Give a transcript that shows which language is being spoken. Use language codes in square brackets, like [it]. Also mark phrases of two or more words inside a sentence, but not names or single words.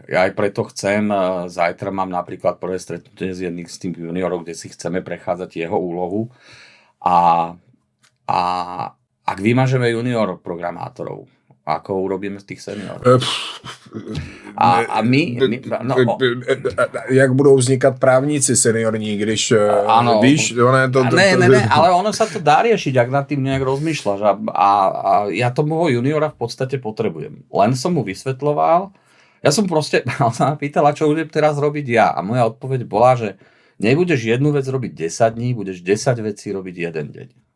[sk] Ja aj preto chcem, zajtra mám napríklad prvé stretnutie s jedným z tým juniorov, kde si chceme prechádzať jeho úlohu a ak vymažeme junior programátorov, ako urobíme z tých seniorov? [cs] A my jak budou vznikat právníci seniorní, když [sk] áno, [cs] víš, ne, [sk] ale ono sa to dá riešiť, ak nad tým nejak rozmýšľaš a ja toho juniora v podstate potrebujem. Len som mu vysvetľoval, ja som proste sa pýtal, čo budem teraz robiť ja a moja odpoveď bola, že nebudeš jednu vec robiť 10 dní, budeš 10 vecí robiť jeden deň.